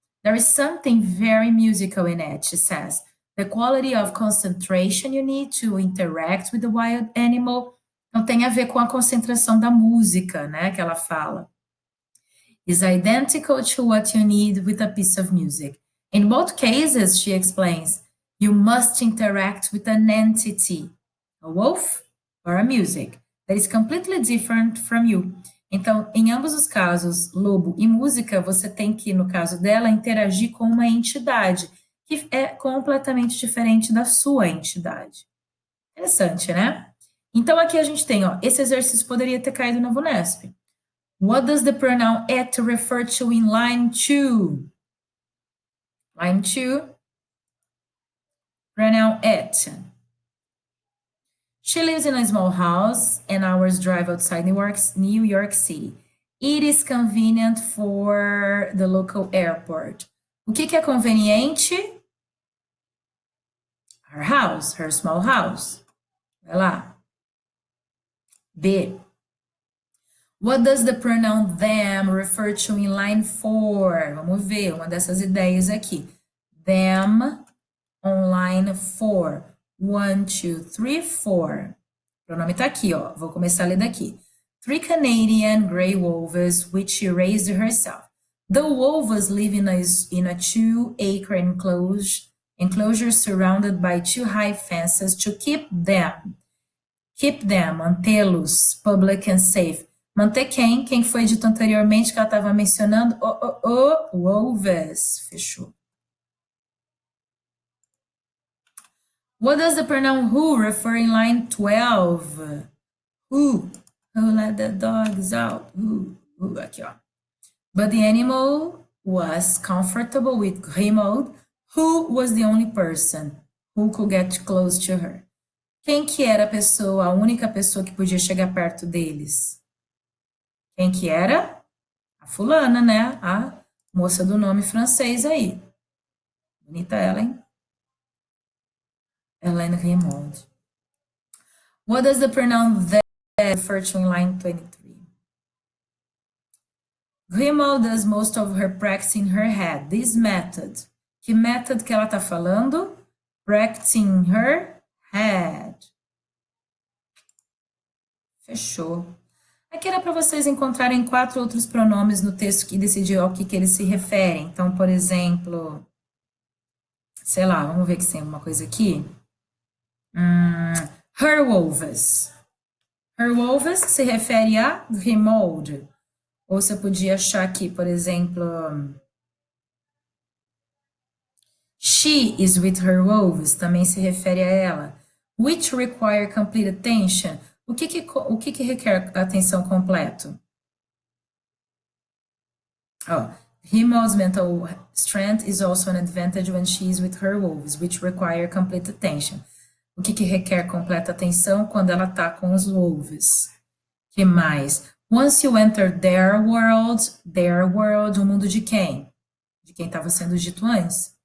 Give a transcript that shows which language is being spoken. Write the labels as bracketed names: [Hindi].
[English] There is something very musical in it, she says. The quality of concentration you need to interact with the wild animal. [Portuguese] Então, tem a ver com a concentração da música, né, que ela fala. [English] Is identical to what you need with a piece of music. In both cases, she explains, you must interact with an entity, a wolf or a music, that is completely different from you. [Portuguese] Então, em ambos os casos, lobo e música, você tem que, no caso dela, interagir com uma entidade, que é completamente diferente da sua entidade. Interessante, né? Então, aqui a gente tem, ó, esse exercício poderia ter caído na VUNESP. [English] What does the pronoun at refer to in line 2? Line 2, pronoun at. She lives in a small house, an hour's drive outside New York City. It is convenient for the local airport. [Portuguese] O que é conveniente? [English] Her house, her small house. [Portuguese] Vai lá. [English] B. What does the pronoun them refer to in line 4? [Portuguese] Vamos ver uma dessas ideias aqui. [English] Them on line 4. 1, 2, 3, 4. [Portuguese] O pronome tá aqui, ó. Vou começar a ler daqui. [English] 3 Canadian grey wolves, which she raised herself. The wolves live in a 2-acre enclosure surrounded by 2 high fences to keep them, mantê-los, public and safe. [Portuguese] Manter quem? Quem foi dito anteriormente que ela estava mencionando? Wolves. Fechou. [English] What does the pronoun who refer in line 12? Who let the dogs out? Who, [Portuguese] aqui, ó. [English] But the animal was comfortable with Grimaud, who was the only person who could get close to her. [Portuguese] Quem que era a pessoa, a única pessoa que podia chegar perto deles? Quem que era? A fulana, né? A moça do nome francês aí. Bonita ela, hein? Hélène Grimaud. [English] What does the pronoun that refer to in line 23? Grimaud does most of her practice in her head. This method. [Portuguese] Que method que ela tá falando? [English] Practicing her head. [Portuguese] Fechou. Aqui era para vocês encontrarem 4 outros pronomes no texto que decidiu ao que eles se referem. Então, por exemplo, sei lá, vamos ver se tem alguma coisa aqui. [English] Her wolves. Her wolves [Portuguese] se refere a Grimaud. Ou você podia achar aqui, por exemplo, [English] she is with her wolves, [Portuguese] também se refere a ela. [English] Which require complete attention. [Portuguese] O que requer atenção completa? [English] Grimaud's mental strength is also an advantage when she is with her wolves, which require complete attention. [Portuguese] O que requer completa atenção quando ela está com os wolves? Que mais? [English] Once you enter their world, [Portuguese] o mundo de quem? De quem estava sendo dito antes?